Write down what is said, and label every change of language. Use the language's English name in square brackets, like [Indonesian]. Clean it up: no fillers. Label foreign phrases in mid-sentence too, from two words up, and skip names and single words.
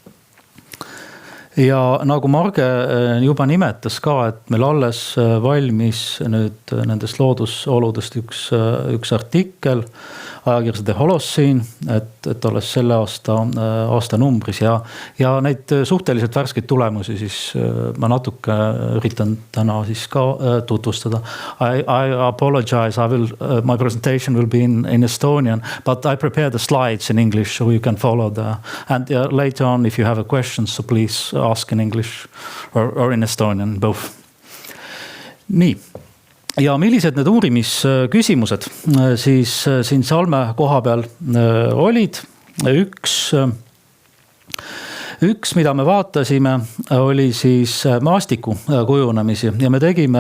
[Estonian] Ja nagu Marge juba nimetas ka, et meil alles valmis nüüd nendest loodusoludest üks artikkel ajakirjas The Holocene, et alles selle aasta numbris ja neid suhteliselt värskeid tulemusi siis ma natuke üritan täna siis ka tutvustada. [English] I apologize, my presentation will be in Estonian, but I prepared the slides in English so you can follow and later on if you have a question, so please ask in English or in Estonian, both. [Estonian] Nii. Ja millised need uurimisküsimused siis siin Salme koha peal olid? Üks, mida me vaatasime, oli siis maastiku kujunemisi ja me tegime